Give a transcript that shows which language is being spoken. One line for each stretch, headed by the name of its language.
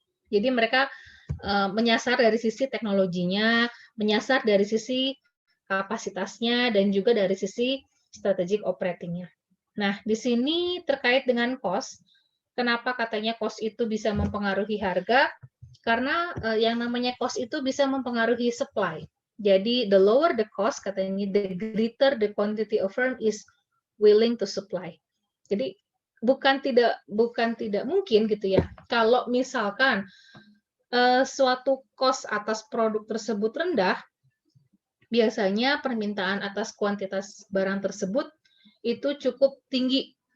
Indonesian: Jadi mereka menyasar dari sisi teknologinya, menyasar dari sisi kapasitasnya, dan juga dari sisi strategic operating-nya. Nah, di sini terkait dengan cost, kenapa katanya cost itu bisa mempengaruhi harga? Karena yang namanya cost itu bisa mempengaruhi supply.
English: Jadi the lower the cost, katanya the greater the quantity of firm is willing to supply.
Indonesian: Jadi bukan tidak mungkin gitu ya. Kalau misalkan suatu cost atas produk tersebut rendah, biasanya permintaan atas kuantitas barang tersebut itu cukup tinggi.